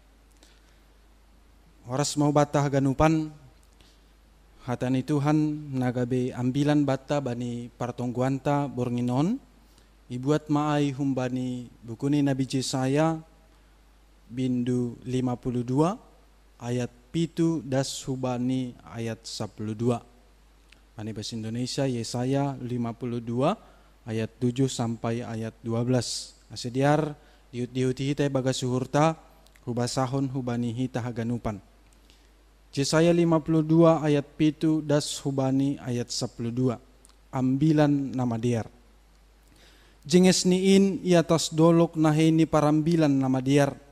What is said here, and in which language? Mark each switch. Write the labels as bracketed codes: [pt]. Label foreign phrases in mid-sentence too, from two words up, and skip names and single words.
[bts] Oras mau bata haganupan hatani Tuhan nagabe ambilan bata bani partongguanta bornginon ibuat maai humbani bukuni Nabi Yesaya bindu 52 ayat pitu das hubani ayat 12. [id] Bani bahasa Indonesia Yesaya 52 ayat 7 sampai ayat 12. [bts] Asediar diut-diuti hita bagas suhurta hubasahon hubani hita haganupan. Yesaya 52 ayat pitu das hubani ayat 12. Ambilan nama diar. Jenges niin iatas dolok naheni parambilan nama diar.